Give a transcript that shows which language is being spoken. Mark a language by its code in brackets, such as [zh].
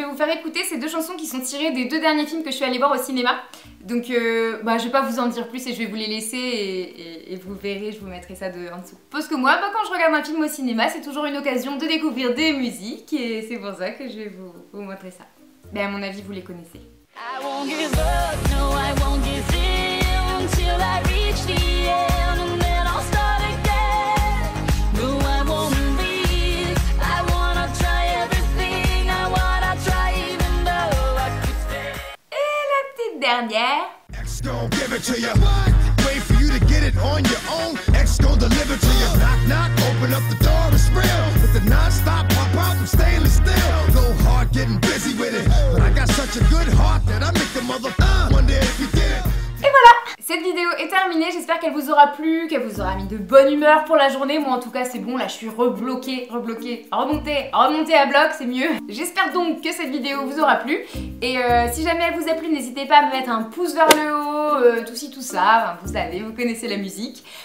[fr] Écouter ces 2 chansons qui sont tirées des 2 derniers films que je suis allée voir au cinéma. Donc je vais pas vous en dire plus et je vais vous les laisser et vous verrez, je vous mettrai ça en dessous. Parce que moi, quand je regarde un film au cinéma, c'est toujours une occasion de découvrir des musiques et c'est pour ça que je vais vous montrer ça. Mais à mon avis, vous les connaissez. [en] I won't give up, no, I won't give in until I reach the end and then I'll start again. No, I won't leave, I wanna try everything, I wanna try even though I could stay. [fr] Et la petite dernière. [en] X gon' give it to you. Wait for you to get it on your own. X gon' deliver to you. Knock, knock, open up the door, it's real. With the non-stop pop out from stainless steel. Go hard getting busy with it. But I got such a good heart that I make the mother wonder if you did it. [fr] Et voilà, cette vidéo est terminée, j'espère qu'elle vous aura plu, qu'elle vous aura mis de bonne humeur pour la journée. Moi en tout cas c'est bon, là je suis remontée à bloc, c'est mieux. J'espère donc que cette vidéo vous aura plu. Et si jamais elle vous a plu, n'hésitez pas à me mettre un pouce vers le haut, tout ci tout ça, enfin, vous savez, vous connaissez la musique.